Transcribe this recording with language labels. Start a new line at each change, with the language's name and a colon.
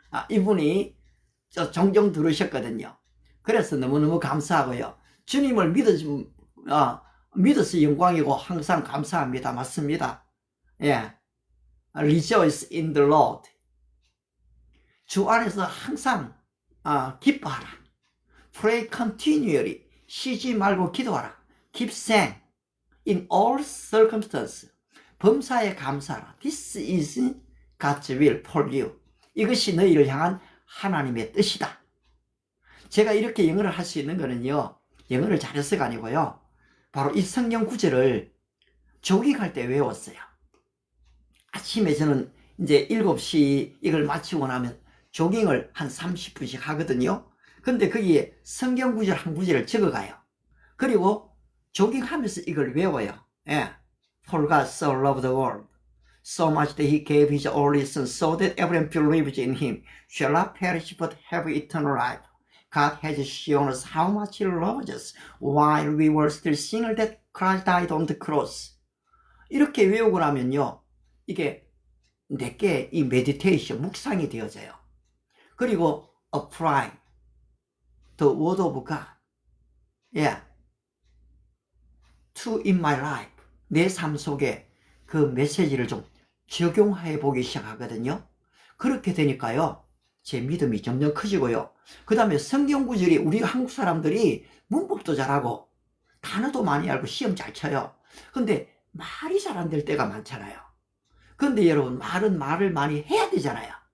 Korean: 이분이 종종 들으셨거든요. 그래서 너무너무 감사하고요. 주님을 믿어서 영광이고 항상 감사합니다. 맞습니다. 예.
English: Rejoice in the Lord.
Korean: 주 안에서 항상 기뻐하라.
English: Pray continually.
Korean: 쉬지 말고 기도하라.
English: Keep saying in all circumstances.
Korean: 범사에 감사하라.
English: This is God's will for you.
Korean: 이것이 너희를 향한 하나님의 뜻이다. 제가 이렇게 영어를 할 수 있는 거는요, 영어를 잘해서가 아니고요, 바로 이 성경 구절을 조깅할 때 외웠어요. 아침에 저는 이제 7시 이걸 마치고 나면 조깅을 한 30분씩 하거든요. 근데 거기에 성경 구절 한 구절을 적어가요. 그리고 조깅하면서 이걸 외워요. 예.
English: For God so loved the world, so much that he gave his only son, so that everyone believes in him shall not perish but have eternal life. God has shown us how much he loves us while we were still sinners that Christ died on the cross.
Korean: 이렇게 외우고 나면요, 이게 내게 이 메디테이션, 묵상이 되어져요.
English: 그리고 apply the word of God, yeah, to in my life.
Korean: 내 삶 속에 그 메시지를 좀 적용해 보기 시작하거든요. 그렇게 되니까요, 제 믿음이 점점 커지고요. 그 다음에 성경 구절이 우리 한국 사람들이 문법도 잘하고 단어도 많이 알고 시험 잘 쳐요. 근데 말이 잘 안 될 때가 많잖아요. 근데 여러분, 말을 많이 해야 되잖아요.